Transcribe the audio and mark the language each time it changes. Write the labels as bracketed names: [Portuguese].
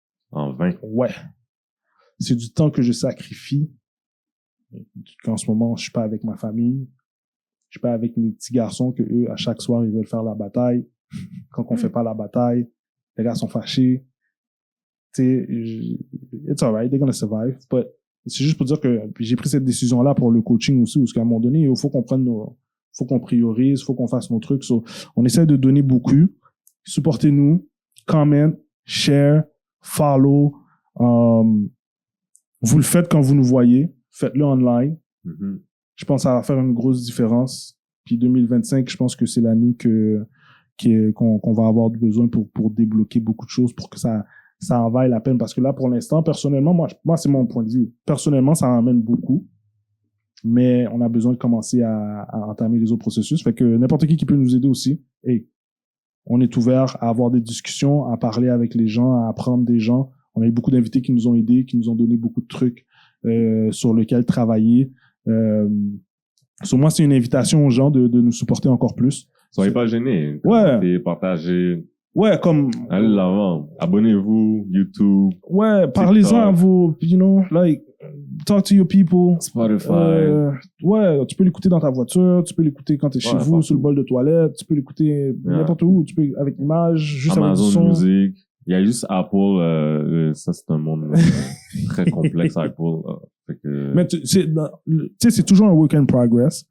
[French] en vain. Ouais. C'est du temps que je sacrifie. Qu'en ce moment, je suis pas avec ma famille. Je suis pas avec mes petits garçons que eux, à chaque soir, ils veulent faire la bataille. Quand on fait pas la bataille, les gars sont fâchés. Tu sais, [English] it's alright, they're gonna survive. But [French] c'est juste pour dire que j'ai pris cette décision-là pour le coaching aussi, parce qu'à un moment donné, il faut qu'on faut qu'on priorise, il faut qu'on fasse nos trucs. [English] So, [French] on essaie de donner beaucoup. Supportez-nous, comment, [English] share, follow. [French] Vous le faites quand vous nous voyez. Faites-le online. Je pense que ça va faire une grosse différence. Puis 2025, je pense que c'est l'année qu'on va avoir besoin pour débloquer beaucoup de choses, pour que ça en vaille la peine. Parce que là, pour l'instant, personnellement, moi, c'est mon point de vue. Personnellement, ça emmène beaucoup. Mais on a besoin de commencer à entamer les autres processus. Fait que n'importe qui peut nous aider aussi. Et on est ouvert à avoir des discussions, à parler avec les gens, à apprendre des gens. On a eu beaucoup d'invités qui nous ont aidés, qui nous ont donné beaucoup de trucs sur lesquels travailler. Sur moi, c'est une invitation aux gens de nous supporter encore plus. Soyez pas gênés. Ouais. Partagez. Ouais, comme... Allez de l'avant. Abonnez-vous, YouTube. Ouais, parlez-en à vos, [English] like, talk to your people. [French] Spotify. Ouais, tu peux l'écouter dans ta voiture, tu peux l'écouter quand t'es chez vous, sur le bol de toilette, tu peux l'écouter n'importe où, tu peux avec l'image, juste Amazon avec du son. Music. Il y a juste Apple, ça c'est un monde très complexe, Apple. Mais tu sais, c'est toujours un [English] work in progress.